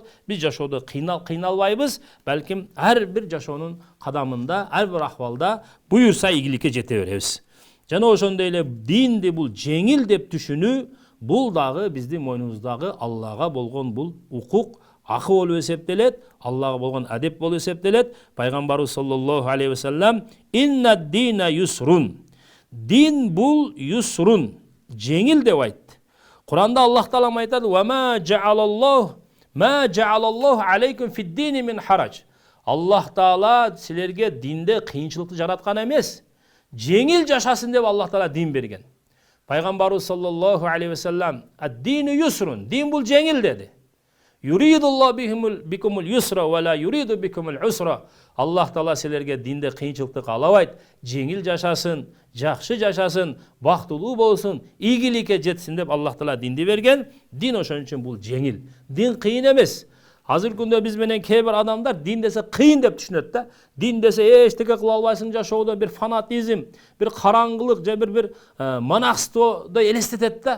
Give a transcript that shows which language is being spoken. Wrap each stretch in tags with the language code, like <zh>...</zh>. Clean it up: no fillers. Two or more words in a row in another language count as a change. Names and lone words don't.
<ky>Биз жашоодо кыйналбайбыз, балким ар бир жашоонун кадамында, ар бир акыбалда буюрса ийгиликке жете беребиз. Жана ошондой эле динди бул жеңил деп түшүнүү, бул дагы биздин мойнубуздагы Аллага болгон бул укук, акы болуп эсептелет, Аллага болгон адеп болуп эсептелет.</ky> <ar>Пайгамбарыбыз صلى الله عليه وسلم إن الدين يسر.</ar> <ky>Дин бул юсрун, жеңил деп айтты. Куранда Аллах таала айтат:</ky> <ar>"وما جعل الله عليكم في الدين من حرج."</ar> <ky>Аллах таала силерге динде кыйынчылыкты жараткан эмес. Жеңил жашасын деп Аллах таала дин берген. Пайгамбарыбыз</ky> <ar>صلى الله عليه وسلم الدين يسر,</ar> <ky>дин бул жеңил деди.</ky> <ar>يريد الله بكم اليسر ولا يريد بكم العسر.</ar> <ky>Аллах таала силерге динде кыйынчылыкты каалабайт, жеңил жашасын, жакшы жашасын, бактылуу болсун, ийгиликке жетсин деп Аллах таала динди берген. Дин ошон үчүн бул жеңил. Дин кыйын эмес. Азыр күндө биз менен кээ бир адамдар дин десе кыйын деп түшүнөт да. Дин десе эчтеке кыла албайсың жашоодо, бир фанатизм, бир караңгылык же бир монахстводу элестетет да.</ky>